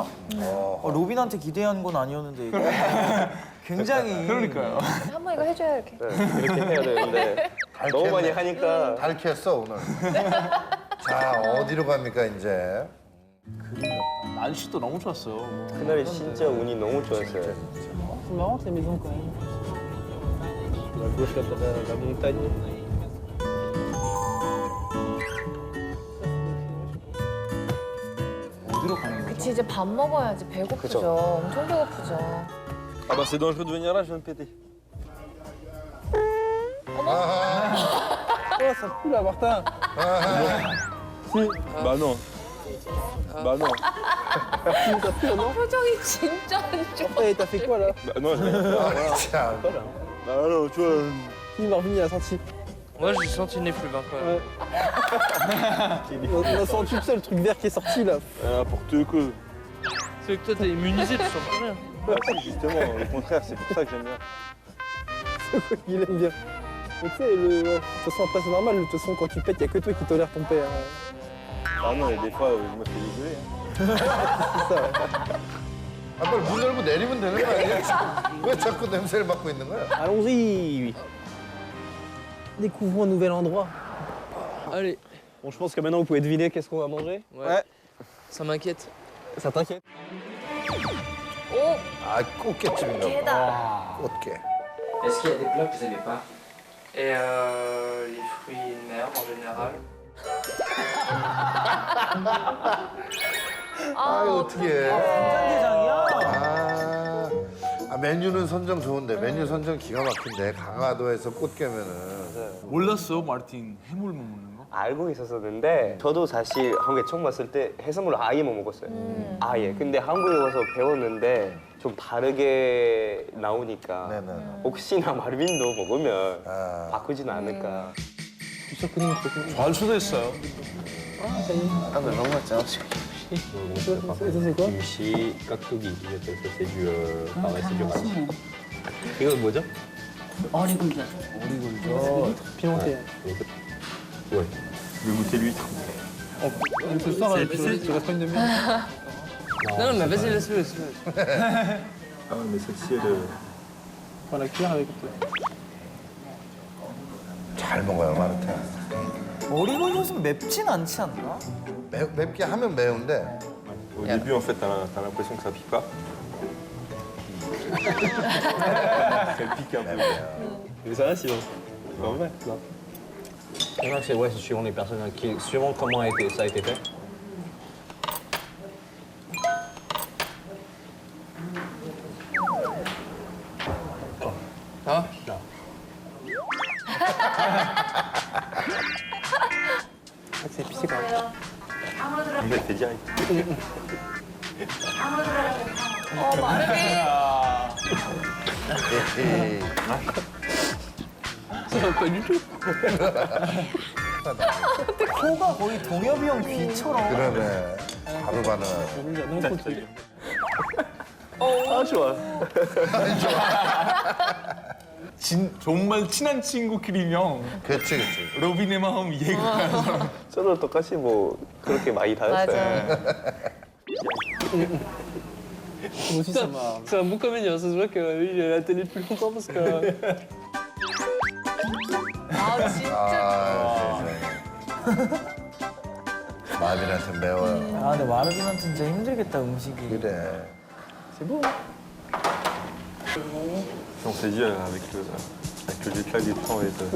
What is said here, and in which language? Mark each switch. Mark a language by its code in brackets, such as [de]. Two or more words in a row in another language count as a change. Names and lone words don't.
[ko] 로빈한테 기대한 건 아니었는데 이거 굉장히 그러니까요. 한번 이거 해줘야 이렇게. 네, 이렇게 해야 되는데 너무 많이 하니까 달켰어 오늘. 자 어디로 갑니까 이제? 날씨도 너무 좋았어요. 그날이 진짜 운이 너무 좋았어요. [fr] C'est marrant ces maisons quand même. La gauche, la montagne. [ko] 어디로 가는 거죠? 그치 이제 밥 먹어야지 배고프죠. 그쵸. 엄청 배고프죠. [fr] Ah bah c'est dangereux de venir là, je vais me péter. Oh, ça pue là, Martin. Si. Bah non. Bah non. Ça pue, non? [ko] 표정이 진짜 안 좋아. [fr] Hey, t'as fait quoi là? Bah non, j'ai rien. [ko] 참. [fr] Bah non, tu vois. Si, Marvin, il a senti. Moi, j'ai senti une effluve quand même. On a senti tout ça, le truc vert qui est sorti là. N'importe quoi. C'est que toi, t'es immunisé, tu sens pas rien. Bah si, justement, au contraire, c'est pour ça que j'aime bien. Il aime bien. Mais tu sais, ouais, de toute façon, après, c'est normal. De toute façon, quand tu pètes, il n'y a que toi qui tolère ton père. Ah non, et des fois, je me fais dégueuler. Hein. [ko] 아, 빨리 문 열고 내리면 되는 거 아니야? 왜 자꾸 냄새를 맡고 있는 거야? [fr] Allons-y. Découvrons un nouvel endroit. Allez, Bon, je pense que maintenant vous pouvez deviner qu'est-ce qu'on va manger. ouais. Ça m'inquiète. Ça t'inquiète? [ko] 아 꽃게집인가 봐. 게다. 꽃게. [fr] Est-ce qu'il y a des plats que vous n'aimez pas? Et les fruits de mer en général. [ko] 아 이거 어떻게? 간장게장이야? 아 메뉴는 선정 좋은데 메뉴 선정 기가 막힌데 강화도에서 꽃게면은 몰랐어, 마르틴 해물 못 먹는 거? 알고 있었었는데 저도 사실 한국에 처음 왔을 때 해산물을 아예 못 먹었어요. 아예. 근데 한국에 와서 배웠는데 좀 다르게 나오니까 네네. 혹시나 마르빈도 먹으면 아. 바꾸지는 않을까. 잘 수도 있어요. [fr] Ah bah non, moi, tiens, Ça, c'est quoi? Kimchi, kaktogi, ça c'est du. Pareil, c'est du rice. [ko] 이거 뭐죠? 어리굴젓. [fr] Pimenté. Ouais. Je vais goûter l'huître. Ce soir, tu restes pas une demi-heure. Non, mais vas-y, laisse-le, laisse-le. Ah ouais, mais celle-ci, elle. Prends la cuillère avec. [ko] 잘 먹어요 마르타. 어리굴젓은 맵진 않지 않나? 맵게 하면 매운데 [fr] Au début, en fait, t'as l'impression que ça pique pas. Elle pique un peu. Mais ça va sinon. C'est pas vrai. C'est ouais, c'est suivant les personnes, suivant comment ça a été fait. Ah C'est épicé quand même. Il a fait direct. [ko] 에헤이. 코가 거의 동엽이 형 귀처럼. 그러네. 바로 반응하네. [fr] Nonne continue. [ko] 아 좋아. 정말 친한 친구끼리면 그치 그치. 로빈의 마음 이해가 가서 저도 똑같이 뭐 그렇게 많이 다녔어요. 맞아. [fr] Moi aussi, ça m'a. C'est un bon comédien, ça se voit qu'il est à la télé depuis longtemps parce que. [ko] 아 진짜. 아 세상에. 마빈한테 매워요. 아 근데 마르빈한테 진짜 힘들겠다 음식이. 그래. [fr] On s'est dit avec le [en] jet lag [fr] et tout, on va être.